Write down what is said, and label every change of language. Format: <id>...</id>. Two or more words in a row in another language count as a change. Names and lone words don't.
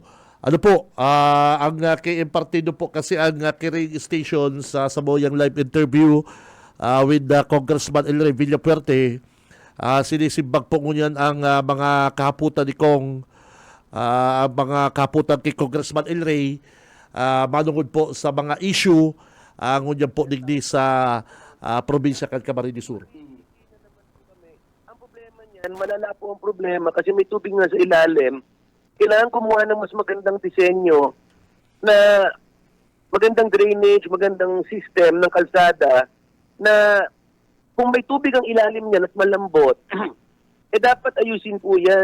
<tl>Ano po, ang KM Partido po kasi ang</tl> <en>carrying station</en> <tl>sa Samoyang</tl> <en>live interview with Congressman El Rey Villafuerte.</en> <bik>Sinisimbag po ngunyan ang mga kahaputan ni Kong, ang mga kahaputan kay Congressman El Rey, manungod po sa mga issue ngunyan po digdi sa probinsya kan Camarines Sur.</bik> <tl>Ang problema niyan, malala po ang problema kasi may tubig na sa ilalim. Kailangan kumuha ng mas magandang disenyo na magandang drainage, magandang system ng kalsada na kung may tubig ang ilalim niyan at malambot, dapat ayusin po yan.</tl>